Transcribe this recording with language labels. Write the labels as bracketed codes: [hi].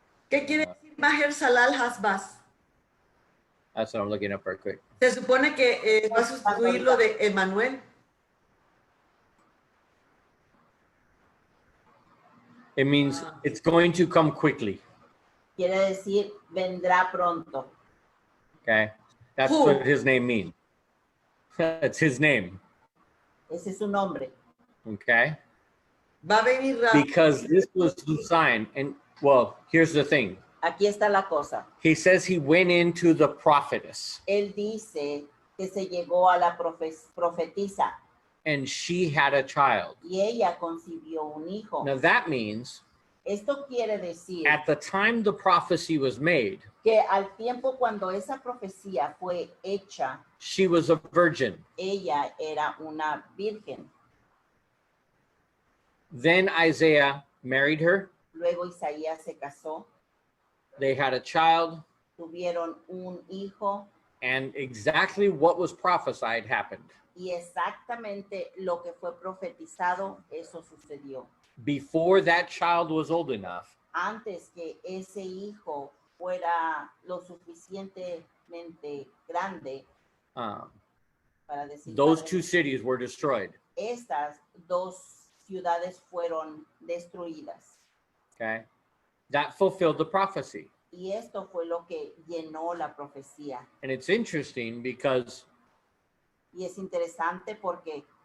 [es] ¿Qué quiere decir Maher Salal Hasbaz? [en] That's what I'm looking up real quick. [es] Se supone que va a sustituir lo de Emmanuel. [en] It means it's going to come quickly. [es] Quiere decir vendrá pronto. [en] Okay. That's what his name means. That's his name. [es] Ese es su nombre. [en] Okay. [es] Va a venir rápido. [en] Because this was the sign. And well, here's the thing. [es] Aquí está la cosa. [en] He says he went into the prophetess. [es] Él dice que se llegó a la profetisa. [en] And she had a child. [es] Y ella concibió un hijo. [en] Now that means [es] esto quiere decir [en] at the time the prophecy was made, [es] que al tiempo cuando esa profecía fue hecha, [en] she was a virgin. [es] Ella era una virgen. [en] Then Isaiah married her. [es] Luego Isaías se casó. [en] They had a child. [es] Tuvieron un hijo. [en] And exactly what was prophesied happened. [es] Y exactamente lo que fue profetizado, eso sucedió. [en] Before that child was old enough, [es] antes que ese hijo fuera lo suficientemente grande, para decir [en] those two cities were destroyed. [es] Estas dos ciudades fueron destruidas. [en] Okay, that fulfilled the prophecy. [es] Y esto fue lo que llenó la profecía. [en] And it's interesting because [es] y es interesante porque